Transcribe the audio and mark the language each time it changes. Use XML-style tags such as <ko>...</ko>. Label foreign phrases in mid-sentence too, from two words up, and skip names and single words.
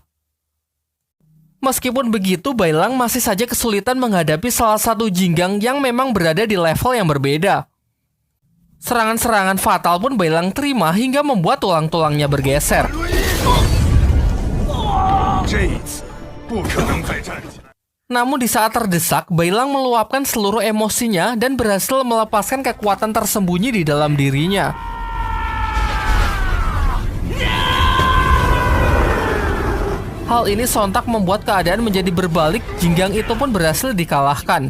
<id>Meskipun begitu, Bailang masih saja kesulitan menghadapi salah satu Jinggang yang memang berada di level yang berbeda. Serangan-serangan fatal pun Bailang terima hingga membuat tulang-tulangnya bergeser.</id> <zh>不可能再站起来。</zh> <id>Namun di saat terdesak, Bailang meluapkan seluruh emosinya dan berhasil melepaskan kekuatan tersembunyi di dalam dirinya. Hal ini sontak membuat keadaan menjadi berbalik, Jinggang itu pun berhasil dikalahkan.</id>